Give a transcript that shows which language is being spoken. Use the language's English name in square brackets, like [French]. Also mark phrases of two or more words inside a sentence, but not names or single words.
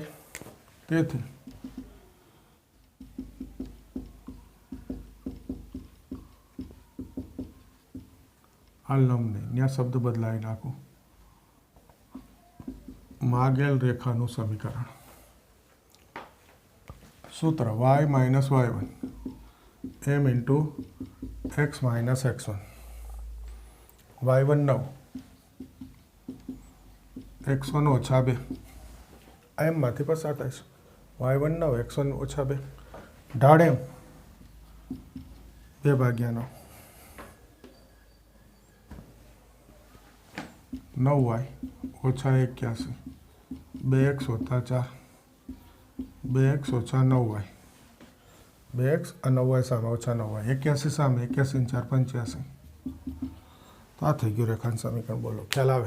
[Gujarati] તેથી આ લંબને ત્યાં શબ્દ બદલાવી નાખું. માગેલ રેખાનું સમીકરણ. સૂત્ર y - y1 m × x - x1 y1 9 x1 -2 આ એમમાંથી પસાર થાય છે. y1 9 x1 ઓછા 2 ઢાળ એમ 2 ભાગ્યા 9 9y ઓછા 81 2x વત્તા 4 2x ઓછા 9y 2x અને 9y સામે ઓછા 9y 81 સામે 81 4 85 તો આ થઈ ગયું રેખાંશ સમીકરણ. બોલો ખ્યાલ આવે?